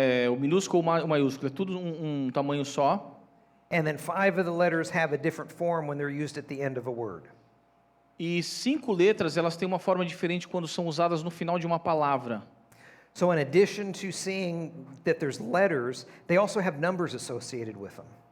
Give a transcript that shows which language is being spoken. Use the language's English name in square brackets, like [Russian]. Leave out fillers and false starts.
[Portuguese] O minúsculo ou o maiúsculo, é tudo um tamanho só. [English] And then 5 of the letters have a different form when they're used at the end of a word. [Portuguese] E 5 letras, elas têm uma forma diferente quando são usadas no final de uma palavra. [English] So in addition to seeing that there's letters, they also have numbers associated with them.